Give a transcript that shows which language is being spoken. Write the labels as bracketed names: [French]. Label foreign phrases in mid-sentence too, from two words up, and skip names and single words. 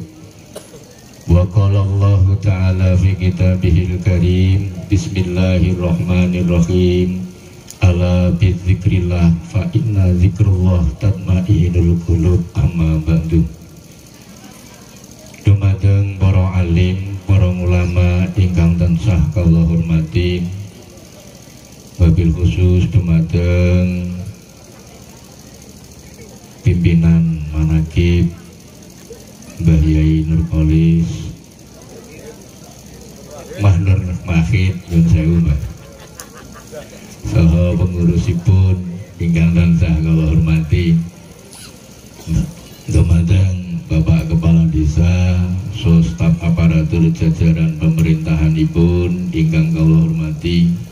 [Arabic] وقال الله تعالى في كتابه الكريم. بسم الله الرحمن الرحيم. ألا بذكر الله فإن ذكر الله تطمئن القلوب. أما بعد. [Javanese] Dumateng para alim, para ulama ingkang tansah kula hormati, wabil khusus dumateng pimpinan manakib Mbah Yai Nurkolis Mahnur Mahid Yun Sewu Mbah saha pengurusipun ingkang tansah kula hormati, dumateng Bapak Kepala Desa, staf aparatur jajaran pemerintahanipun ingkang kula hormati,